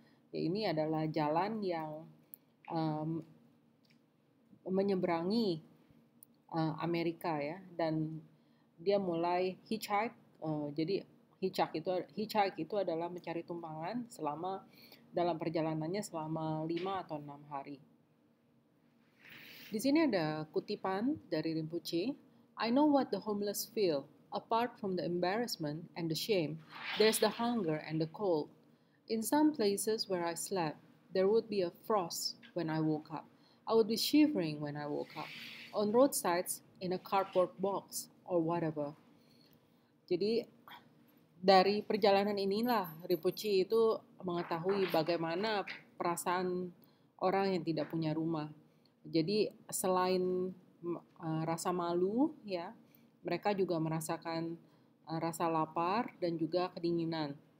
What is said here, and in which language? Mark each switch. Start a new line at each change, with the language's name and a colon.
Indonesian: Ya, ini adalah jalan yang menyeberangi Amerika ya, dan dia mulai hitchhike. Jadi hitchhike itu adalah mencari tumpangan dalam perjalanannya selama 5 atau 6 hari. Di sini ada kutipan dari Rinpoche.
English: I know what the homeless feel. Apart from the embarrassment and the shame, there's the hunger and the cold. In some places where I slept, there would be a frost when I woke up. I would be shivering when I woke up. On roadsides, in a cardboard box, or whatever.
Indonesian: Jadi dari perjalanan inilah Rinpoche itu mengetahui bagaimana perasaan orang yang tidak punya rumah. Jadi selain rasa malu ya, mereka juga merasakan rasa lapar dan juga kedinginan.